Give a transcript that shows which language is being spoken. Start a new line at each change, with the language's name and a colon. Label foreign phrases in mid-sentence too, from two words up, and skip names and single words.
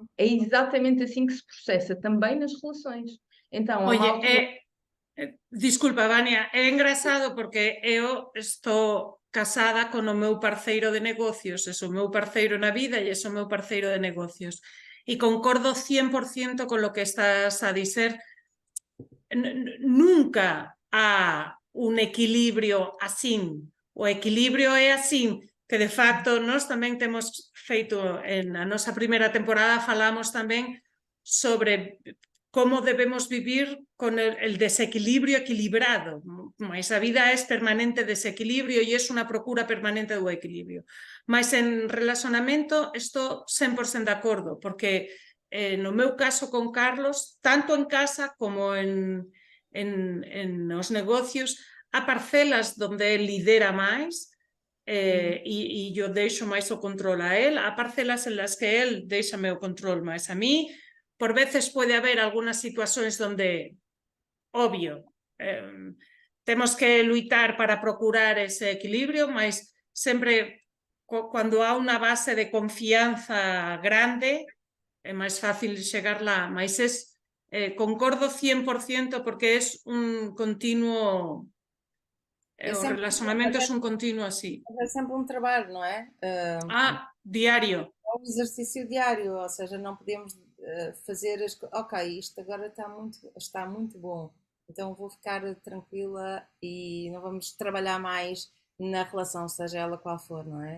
Portuguese: É exatamente assim que se processa também nas relações. Então,
Spanish: Oye, disculpa, Vania,
Portuguese: é engraçado porque eu estou casada con o meu parceiro de negocios, é o meu parceiro na vida e é o meu parceiro de negocios. E concordo 100%
Spanish: con lo que
Portuguese: estás a dizer.
Galician: Nunca há un equilibrio así. O equilibrio é así, que de facto nós tamén temos feito, na nosa primeira temporada falamos tamén sobre
Spanish: cómo debemos vivir con el desequilibrio equilibrado,
Galician: mas a vida é permanente desequilibrio e é unha procura permanente do equilibrio. Mas en relacionamento estou 100% de acordo, porque no meu caso con Carlos, tanto en casa como en os negocios, há parcelas donde él lidera máis, e yo deixo máis o control a él, há parcelas
Spanish: en las que él
Galician: deixame o control máis a mí.
Spanish: Por veces puede haber algunas situaciones donde, obvio,
Galician: temos que luitar para procurar ese equilibrio, mas sempre cuando há unha base de confianza grande, é máis fácil chegar lá, mas concordo 100% porque é un continuo, o relacionamento é un continuo así.
Portuguese: É sempre um trabalho, não é? Diario. É um exercício diário, ou seja, não podemos fazer ok, isto agora está muito bom, então vou ficar tranquila e não vamos trabalhar mais na relação, seja ela qual for, não é?